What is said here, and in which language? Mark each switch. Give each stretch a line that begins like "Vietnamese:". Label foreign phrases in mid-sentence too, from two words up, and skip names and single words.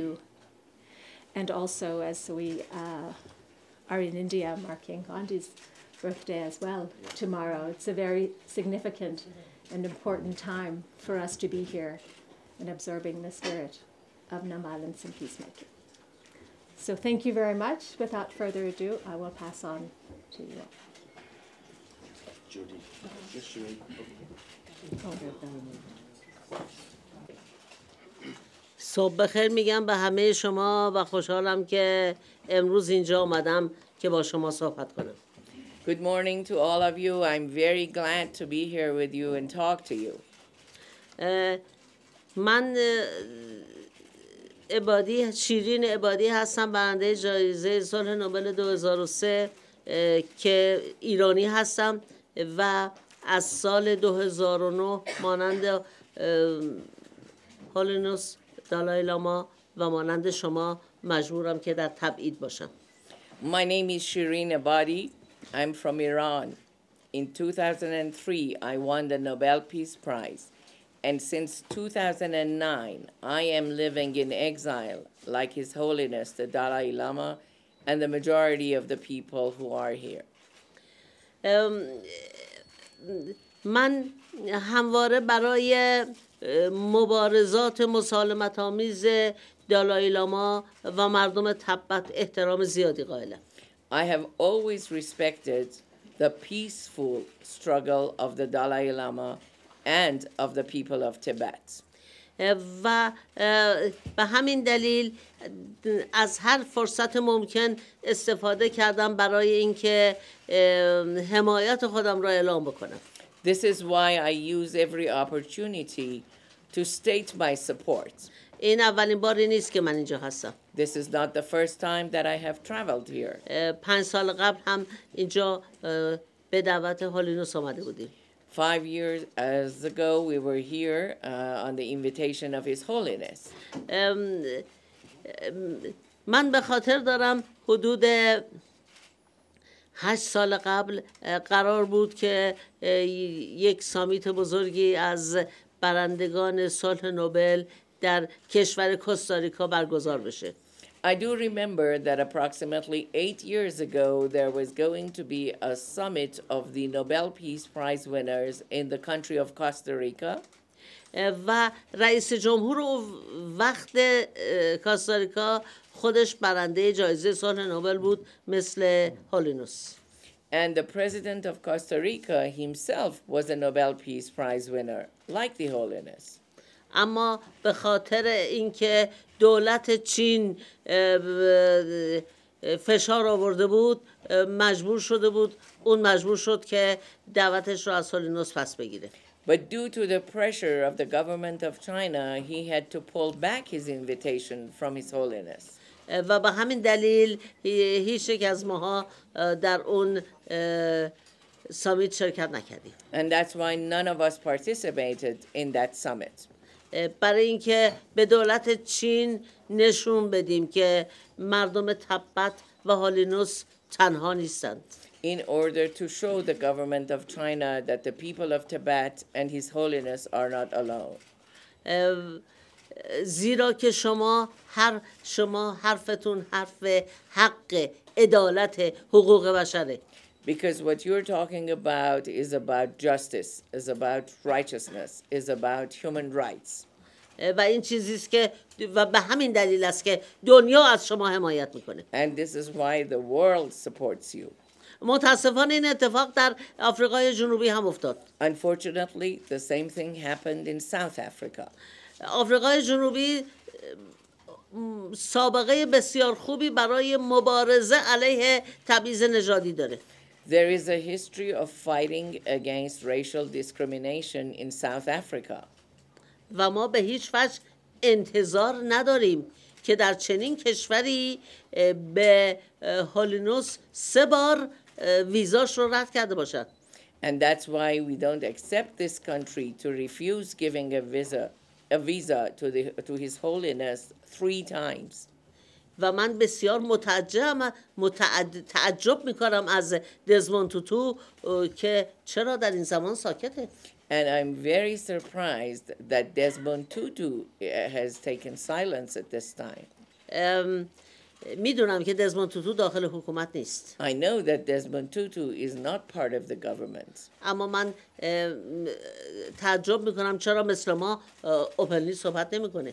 English: And also, as we are in India marking Gandhi's birthday as well tomorrow, it's a very significant and important time for us to be here and absorbing the spirit of nonviolence and peacemaking. So thank you very much. Without further ado, I will pass on to you. Jody. Yes, Shirin.
Persian: صبح بخیر میگم به همه شما و خوشحالم که امروز اینجا آمدم که با شما صحبت کنم.
English: Good morning to all of you. I'm very glad to be here with you and talk to you.
Persian: من عبادی شیرین عبادی هستم، برنده جایزه صلح نوبل 2003 که ایرانی هستم و از سال 2009 مانند هولینس، دالای لاما و مانند شما مجبورم که در تبعید باشم.
English: My name is Shirin Ebadi. I'm from Iran. In 2003, I won the Nobel Peace Prize. And since 2009, I am living in exile, like His Holiness, the Dalai Lama, and the majority of the people who are here.
Persian: من همواره برای مبارزات مسالمت آمیز دالای لاما و مردم تبت احترام زیادی قائلم.
English: I have always respected the peaceful struggle of the Dalai Lama and of the people of Tibet.
Persian: و به همین دلیل از هر فرصت ممکن استفاده کردم برای اینکه حمایت خودم را اعلام بکنم.
English: This is why I use every opportunity to state my support.
Persian: این اولین باری نیست که من اینجا هستم.
English: This is not the first time that I have traveled here.
Persian: 5 سال قبل هم اینجا به دعوت هولینس آمده بودیم.
English: 5 years ago, we were here on the invitation of His Holiness.
Persian: من به خاطر دارم حدود 8 سال قبل قرار بود که یک سامیت بزرگی از برندگان صلح نوبل در کشور کوستاریکا برگزار بشه.
English: I do remember that approximately 8 years ago, there was going to be a summit of the Nobel Peace Prize winners in the country of Costa Rica.
Persian: و رئیس جمهور وقت کوستاریکا خودش برنده جایزه صلح نوبل بود مثل هولینس.
English: And the president of Costa Rica himself was a Nobel Peace Prize winner, like the Holiness.
Persian: اما به خاطر اینکه دولت چین فشار آورده بود مجبور شد که دعوتش رو از هولینس پس بگیره.
English: But due to the pressure of the government of China, he had to pull back his invitation from His Holiness.
Persian: و به همین دلیل هیچ یک از ماها در اون سامیت شرکت نکردیم.
English: And that's why none of us participated in that summit.
Persian: برای اینکه به دولت چین نشون بدیم که مردم تبت و هولینس تنها نیستند.
English: In order to show the government of China that the people of Tibet and His Holiness are not alone.
Persian: زیرا که شما حرفتون حرف حق، عدالت، حقوق بشره.
English: Because what you're talking about is about justice, is about righteousness, is about human rights.
Persian: و این چیزی است که و به همین دلیل است که دنیا از شما حمایت میکنه.
English: And this is why the world supports you.
Persian: متاسفانه این اتفاق در آفریقای جنوبی هم افتاد.
English: Unfortunately, the same thing happened in South Africa.
Persian: آفریقای جنوبی سابقه بسیار خوبی برای مبارزه علیه تبعیض نژادی داره.
English: There is a history of fighting against racial discrimination in South Africa.
Persian: و ما به هیچ وجه انتظار نداریم که در چنین کشوری به هولینس 3 بار ویزاش رو رد کرده باشد.
English: And that's why we don't accept this country to refuse giving a visa to His Holiness 3 times.
Persian: و من بسیار تعجب میکنم از دزموند توتو که چرا در این زمان ساکته.
English: And I'm very surprised that Desmond Tutu has taken silence at this time.
Persian: میدونم که دزموند توتو داخل حکومت نیست.
English: I know that Desmond Tutu is not part of the government.
Persian: اما من تعجب میکنم چرا مثل ما اوپنلی صحبت نمیکنه.